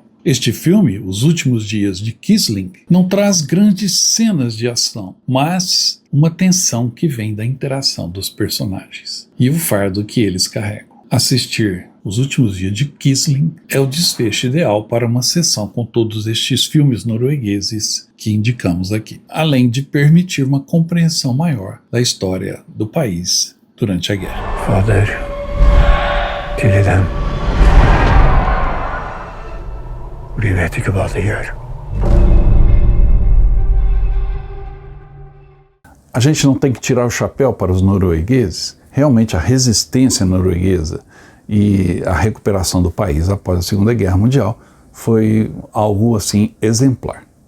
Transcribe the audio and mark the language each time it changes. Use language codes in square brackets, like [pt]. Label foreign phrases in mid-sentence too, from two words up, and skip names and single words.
[pt] Este filme, Os Últimos Dias de Quisling, não traz grandes cenas de ação, mas uma tensão que vem da interação dos personagens e o fardo que eles carregam. Assistir Os Últimos Dias de Quisling é o desfecho ideal para uma sessão com todos estes filmes noruegueses que indicamos aqui, além de permitir uma compreensão maior da história do país durante a guerra. [no] Fader, tilgi dem. De vet ikke hva de gjør. [pt] A gente não tem que tirar o chapéu para os noruegueses. Realmente a resistência norueguesa e a recuperação do país após a Segunda Guerra Mundial foi algo assim exemplar.